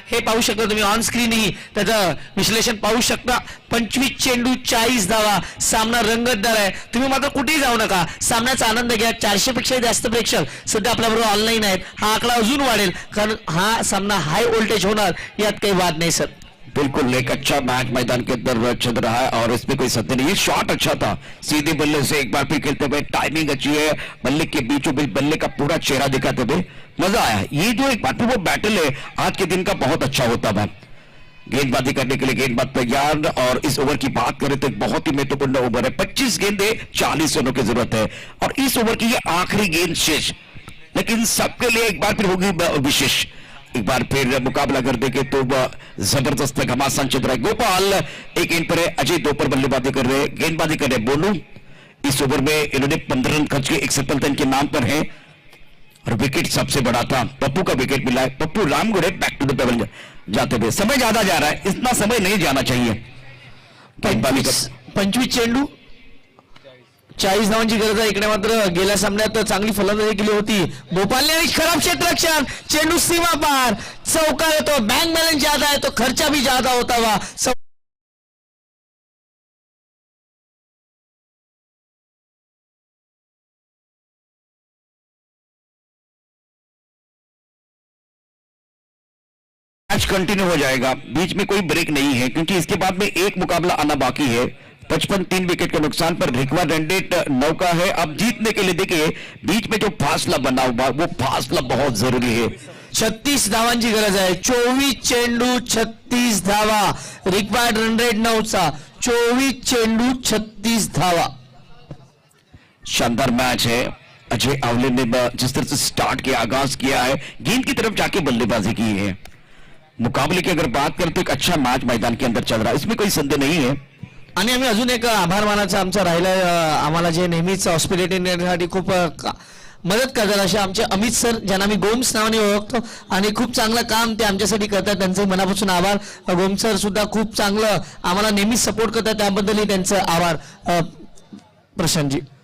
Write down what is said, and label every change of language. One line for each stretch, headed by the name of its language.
Marathi: हे पाहू शकता तुम्ही ऑन स्क्रीनही त्याचं विश्लेषण पाहू शकता। 25 चेंडू 40 धावा, सामना रंगतदार आहे, तुम्ही मात्र कुठेही जाऊ नका, सामन्याचा आनंद घ्या। 400 पेक्षा जास्त प्रेक्षक सध्या आपल्याबरोबर ऑनलाईन आहेत, हा आकडा अजून वाढेल, कारण हा सामना हाय वोल्टेज होणार, यात काही वाद नहीं सर।
Hindi: बिल्कुल एक अच्छा मैच मैदान के अंदर चल रहा है और इसमें कोई सत्य नहीं। ये शॉट अच्छा था, सीधे बल्ले से एक बार फिर खेलते हुए, टाइमिंग अच्छी है, बल्ले के बीचों बीच बल्ले का पूरा चेहरा दिखाते हुए मजा आया। ये जो एक बार वो बैटल है आज के दिन का बहुत अच्छा होता था। गेंदबाजी करने के लिए गेंदबाज तैयार, और इस ओवर की बात करें तो एक बहुत ही महत्वपूर्ण ओवर है। 25 गेंदे 40 रनों की जरूरत है और इस ओवर की ये आखिरी गेंद शेष, लेकिन सबके लिए एक बार फिर होगी विशेष। एक बार फिर मुकाबला कर देंगे तो जबरदस्त घमासान चल रहा है। गोपाल एक गेंद पर है, अजय 2 पर बल्लेबाजी कर रहे हैं, गेंदबाजी कर रहे बोलू। इस ओवर में इन्होंने 15 रन खर्च के, एक सफलता इनके नाम पर है और विकेट सबसे बड़ा था, पप्पू का विकेट मिला है। Pappu रामगुड़े
English: back to the pavilion
Hindi: जाते हुए, समय ज्यादा जा रहा है, इतना समय नहीं जाना चाहिए।
Marathi: 25 चेंडू 40 धावांची गरज आहे। इकडे मात्र गेल्या सामन्यात चांगली फलंदाजी केली होती भोपालने आणि खराब क्षेत्ररक्षण, चेंडू सीमा पार, चौका येतो, बँक बॅलन्स
Hindi: ज्यादा है तो खर्चा भी ज्यादा होता हुआ। मैच कंटिन्यू हो जाएगा, बीच में कोई ब्रेक नहीं है, क्योंकि इसके बाद में एक मुकाबला आना बाकी है। 55 3 विकेट के नुकसान पर रिक्वायर्ड रन रेट 9 का है। अब जीतने के लिए देखिए बीच में जो फासला बना हुआ वो फासला बहुत जरूरी है।
Marathi: 36 धावांची गरज आहे. 24 चेंडू 36 धावा. Required run rate 9चा. 24 चेंडू 36 धावा.
Hindi: शानदार मैच है. अजय आवले ने जिस तरह से स्टार्ट किया, आगाज किया है, गेंद की तरफ जाके बल्लेबाजी की है. मुकाबले की अगर बात करें तो एक अच्छा मैच मैदान के अंदर चल रहा है, इसमें कोई संदेह नहीं है.
Marathi: आणि आम्ही अजून एक आभार मानायचा आमचा राहिला. आम्हाला जे नेहमीच हॉस्पिटॅलिटी देण्यासाठी खूप मदत करतात असे आमचे अमित सर, ज्यांना मी गोम्स नावाने ओळखतो आणि खूप चांगलं काम ते आमच्यासाठी करतात. त्यांचे मनापासून आभार. गोम्स सर सुद्धा खूप चांगलं आम्हाला नेहमीच सपोर्ट करतात, त्याबद्दलही त्यांचं आभार प्रशांतजी.